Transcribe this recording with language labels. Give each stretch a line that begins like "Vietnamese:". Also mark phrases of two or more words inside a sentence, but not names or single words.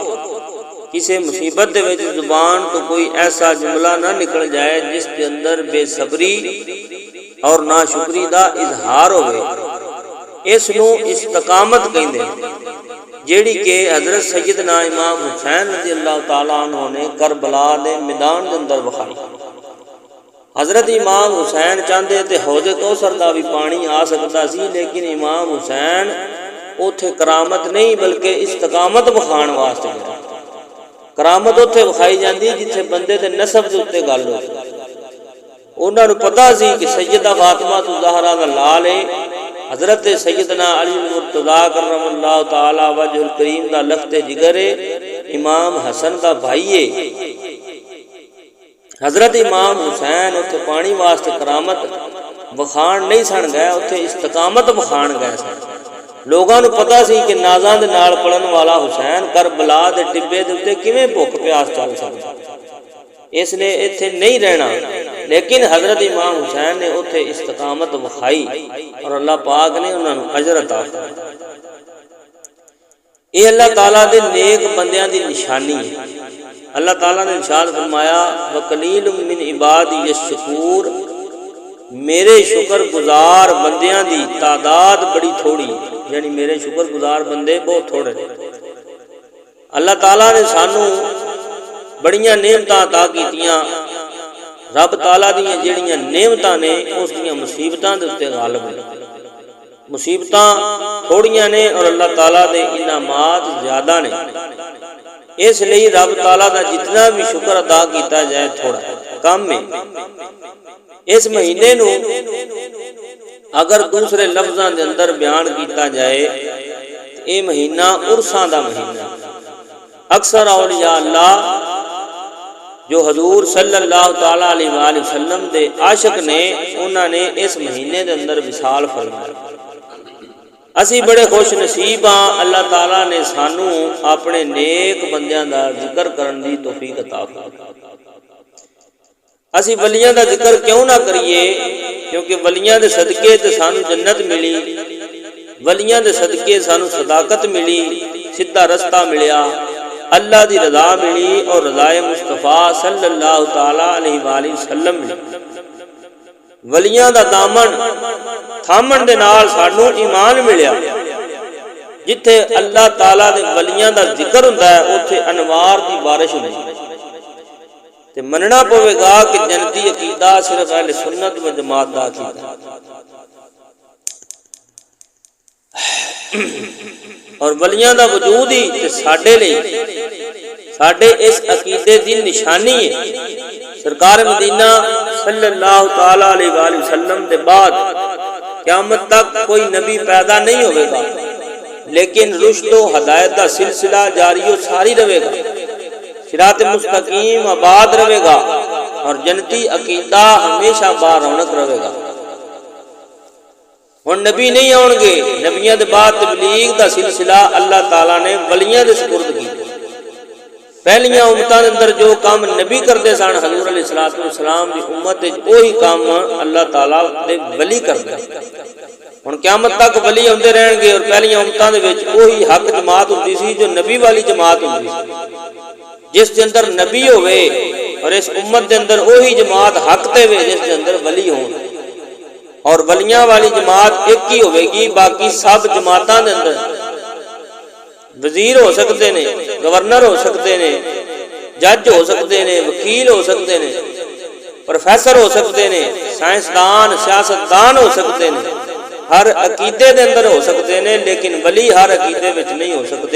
Punjabi: کسی مصیبت دے وچ زبان تو کوئی ایسا جملہ نہ نکل جائے جس کے اندر بے صبری اور ناشکری دا اظہار ہوئے، اس نو استقامت کہندے ہیں، جیڑی کہ حضرت سیدنا امام حسین
Arabic: رضی اللہ تعالیٰ عنہ
Punjabi: نے کربلا دے میدان دے اندر وکھائی۔ حضرت امام حسین چاہتے تھے حوض کوثر دا بھی پانی آ سکتا سی، لیکن امام حسین اوتھے کرامت نہیں بلکہ استقامت وکھان واسطے گئے۔ کرامت اوتھے وکھائی جاندی جتھے بندے دے نسب دے اوتے گل ہو۔ انہاں نوں پتہ سی کہ سیدہ فاطمہ الزہرا دا لال ہے، حضرت سیدنا علی المرتضیٰ
Arabic: کرم اللہ تعالی وجہ الکریم
Punjabi: دا لخت جگر ہے، امام حسن دا بھائی ہے۔ حضرت امام حسین اتنے پانی واسطے کرامت وکھان نہیں سن گئے، اتنے استقامت وکھان گئے سن۔ لوگاں نوں پتہ سی کہ نازاں دے نال پڑھن والا حسین کربلا دے ٹبے دے اوتے کیویں بھوک پیاس چل سکدا، اس نے ایتھے نہیں رہنا، لیکن حضرت امام حسین نے اتنے استقامت وکھائی اور اللہ پاک نے انہاں نوں اجر عطا فرمایا۔ یہ اللہ تعالیٰ دے نیک بندیاں دی نشانی ہے۔ اللہ تعالیٰ نے ارشاد فرمایا
Arabic: وَقَلِيلٌ مِّنْ عِبَادِيَ الشَّكُورُ،
Punjabi: میرے شکر گزار بندیاں دی تعداد بڑی تھوڑی، یعنی میرے شکر گزار بندے بہت تھوڑے۔ اللہ تعالیٰ نے سانوں بڑیاں نعمتاں عطا کیتیاں، رب تعالیٰ دیاں جڑیاں نعمتاں نے اس دیاں مصیبتاں دے اوتے غالب نے۔ مصیبتاں تھوڑیاں نے اور اللہ تعالیٰ دے انعامات زیادہ نے، اس لیے رب تعالیٰ دا جتنا بھی شکر ادا کیتا جائے تھوڑا کم ہے۔ اس مہینے نو اگر دوسرے لفظاں دے اندر بیان کیتا جائے تو یہ مہینہ عرساں دا مہینہ۔ اکثر اولیاء اللہ جو حضور
Arabic: صلی اللہ تعالیٰ علیہ وآلہ وسلم
Punjabi: دے عاشق نے، انہاں نے اس مہینے دے اندر وصال فرمایا۔ اسی بڑے خوش نصیب ہاں، اللہ تعالیٰ نے سانوں اپنے نیک بندیاں دا ذکر کرن دی توفیق عطا فرمائی۔ اسی ولیاں دا ذکر کیوں نہ کریے؟ کیونکہ ولیاں دے صدقے تے سانوں جنت ملی، ولیاں دے صدقے سانوں صداقت ملی، سیدھا رستہ ملیا، اللہ دی رضا ملی اور رضا مصطفیٰ
Arabic: صلی اللہ تعالیٰ علیہ وآلہ وسلم
Punjabi: ملی۔ ولیاں دا دامن تھامن دے نال سانوں ایمان ملیا۔ جتھے اللہ تعالیٰ دے ولیاں دا ذکر ہوندا ہے اوتھے انوار دی بارش ہوندی ہے۔ تے مننا پوے گا کہ جنتی عقیدہ صرف اہل سنت و جماعت دا عقیدہ، اور ولیاں دا وجود ہی تے ساڈے لئی ساڈے اس عقیدے دی نشانی ہے۔
Urdu: سرکار مدینہ
Arabic: صلی اللہ تعالی علیہ وآلہ وسلم
Urdu: دے بعد قیامت تک کوئی نبی پیدا نہیں ہوئے گا، لیکن رشد و ہدایت کا سلسلہ جاری و ساری رہے گا، صراط مستقیم آباد رہے گا اور جنتی عقیدہ ہمیشہ بارونق رہے گا۔
Punjabi: ہن نبی نہیں آن گے، نبیاں دے بعد تبلیغ دا سلسلہ اللہ تعالیٰ نے ولیاں دے سپرد کی۔ پہلیاں امتاں دے اندر جو کام نبی کردے سن، حضور
Arabic: علیہ السلام
Punjabi: دی امت وچ وہی کام اللہ تعالیٰ دے ولی کردے۔ ہن قیامت تک ولی ہوندے رہن گے اور پہلیاں امتاں دے وچ وہی حق جماعت ہوندی سی جو نبی والی جماعت ہوندی سی، جس دے اندر نبی ہوئے، اور اس امت دے اندر وہی جماعت حق تے ہوئے جس دے اندر ولی ہون۔ اور ولیاں والی جماعت ایک ہی ہوئے گی، باقی سب جماعتاں دے اندر وزیر ہو سکتے نے، گورنر ہو سکتے نے، جج ہو سکتے نے، وکیل ہو سکتے نے، پروفیسر ہو سکتے نے، سائنسدان سیاستدان ہو سکتے نے، ہر عقیدے دے اندر ہو سکتے نے، لیکن ولی ہر عقیدے وچ نہیں ہو سکتے۔